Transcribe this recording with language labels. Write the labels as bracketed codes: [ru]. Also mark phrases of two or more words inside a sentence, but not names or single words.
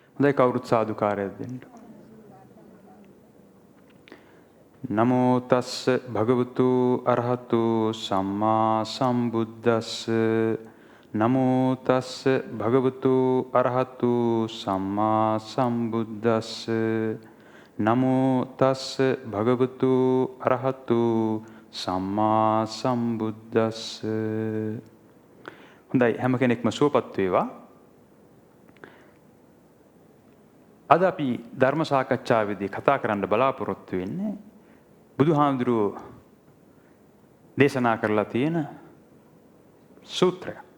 [si] හොඳයි කවුරුත් සාදුකාරයක් දෙන්න. [pi] නමෝ තස්ස භගවතු අරහතු සම්මා සම්බුද්දස්ස. නමෝ තස්ස භගවතු අරහතු සම්මා සම්බුද්දස්ස. නමෝ තස්ස භගවතු අරහතු සම්මා සම්බුද්දස්ස. [si] හොඳයි හැම කෙනෙක්ම සුවපත් වේවා. අද අපි ධර්ම සාකච්ඡාවේදී කතා කරන්න බලාපොරොත්තු වෙන්නේ බුදුහාමුදුරුවෝ දේශනා කරලා තියෙන සූත්‍රයක්.